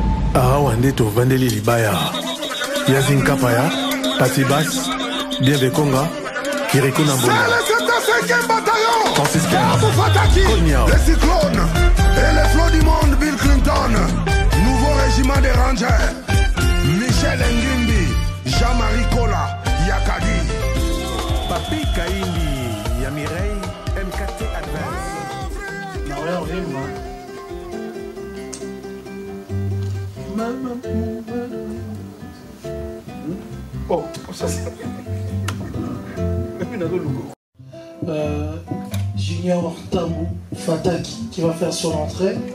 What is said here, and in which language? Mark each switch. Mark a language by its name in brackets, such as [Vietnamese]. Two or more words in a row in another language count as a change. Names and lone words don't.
[French] Wande to Vandeli Libaya, Yazin Kapaya, Patibas, Bienvekonga, Kiriko Nambona. C'est le 75e bataillon. Francis Abou Fataki, les cyclones et les flots du monde, Bill Clinton. Nouveau régiment des Rangers. Michel Ngimbi, Jean-Marie Kola, Yakadi. Papi Kaindi, Yamirei, MKT Advance. Oh, ça c'est... Junior Tabou Fataki qui va faire son entrée.